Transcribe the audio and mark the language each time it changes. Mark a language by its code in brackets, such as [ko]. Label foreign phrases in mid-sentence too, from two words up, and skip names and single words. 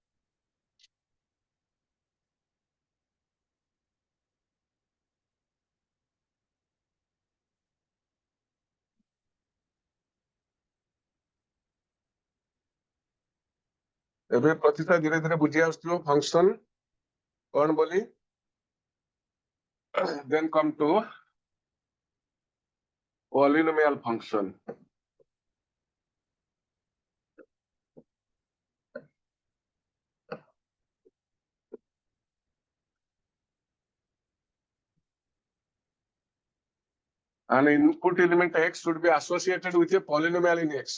[or] ଏବେ ପ୍ରତିଶା ଧୀରେ ଧୀରେ ବୁଝି ଆସୁଥିବ function କଣ ବୋଲି? [en] Then come to polynomial function. An input element x should be associated with a polynomial in x.